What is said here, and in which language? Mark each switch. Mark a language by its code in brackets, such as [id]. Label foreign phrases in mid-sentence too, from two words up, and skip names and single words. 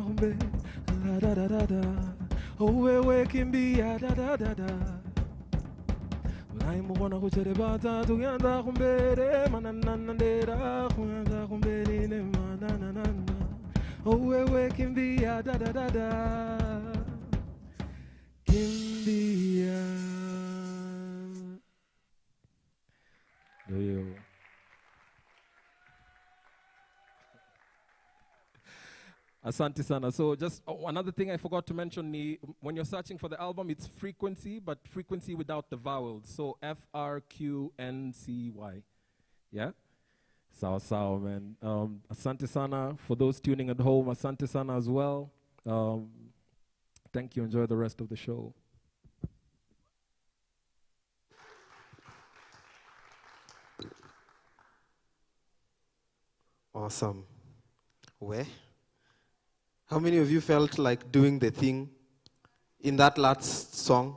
[sw] kumbe la da da da da wewe kimbia da da da da Ulaimu wana kuchere bata tuyanza kumbe de manana de da kumbe ne manana wewe kimbia da da da da kimbia yo. Asante sana. [en] So just another thing I forgot to mention, when you're searching for the album, it's frequency, but frequency without the vowels. So FRQNCY. Yeah? Sawa, man. [sw] Asante sana [en] for those tuning at home. [sw] Asante sana [en] as well. Thank you. Enjoy the rest of the show. Awesome. Where? How many of you felt like doing the thing in that last song?